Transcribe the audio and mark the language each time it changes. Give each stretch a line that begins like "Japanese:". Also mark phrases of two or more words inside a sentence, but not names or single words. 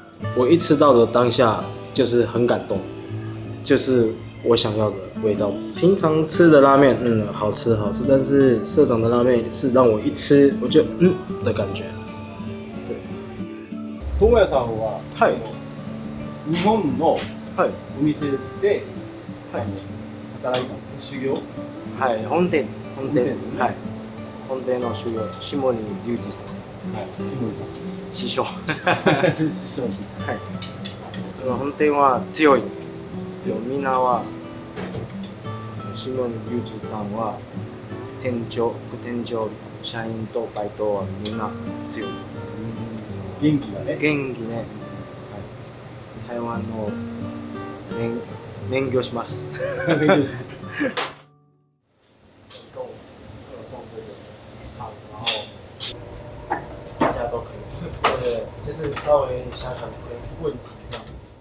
Chinese: 我一吃到的当下就是很感动，就是我想要的味道。平常吃的拉面，好吃好吃，但是社长的拉面是让我一吃我就的感觉。对。
Japanese: 友也さんは、はい。日本のはい。お店で、働いたの修行はい、本店。本店ねはい。本店の修行、下仁隆二さん。はい。師匠。師匠に。はい。本店は強い。みんなは、下仁隆二さんは、店長、副店長、社員とバイトはみんな強い。元気だね。元気ね。はい。台湾の勉強します。
Chinese: 大家都可以，对，就是稍微小小的问题这样。